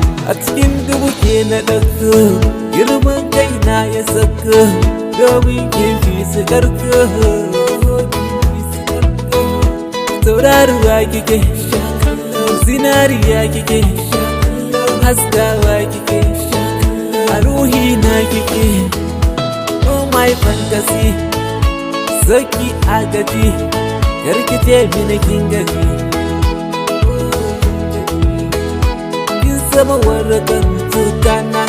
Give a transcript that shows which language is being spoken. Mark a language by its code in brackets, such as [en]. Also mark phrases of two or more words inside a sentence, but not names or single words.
[ha] A cikin dubu ke na ɗauko, girman kai na ya sako, domin ke fi su ƙarko. Tauraruwa kike, zinariya kike, haskawa kike, a ruhi na kike. [en] Oh my fantasy, [ha] saki agaji, karkice mini kin gaji. Kin zama warakan tutana.